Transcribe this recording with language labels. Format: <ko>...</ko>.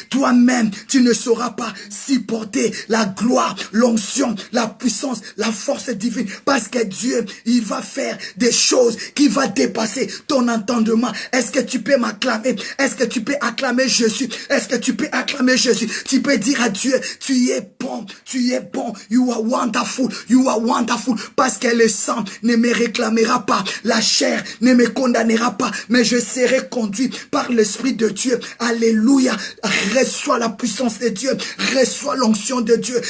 <fr>Toi-même, tu ne sauras pas supporter la gloire, l'onction, la puissance, la force divine. Parce que Dieu, il va faire des choses qui vont dépasser ton entendement. Est-ce que tu peux m'acclamer? Est-ce que tu peux acclamer Jésus? Est-ce que tu peux acclamer Jésus? Tu peux dire à Dieu, tu es bon, tu es bon.</fr> <en>You are wonderful, you are wonderful.</en> <fr>Parce que le sang ne me réclamera pas. La chair ne me condamnera pas. Mais je serai conduit par l'Esprit de Dieu. Alléluia. Reçois la puissance de Dieu. Reçois l'onction de Dieu.</fr>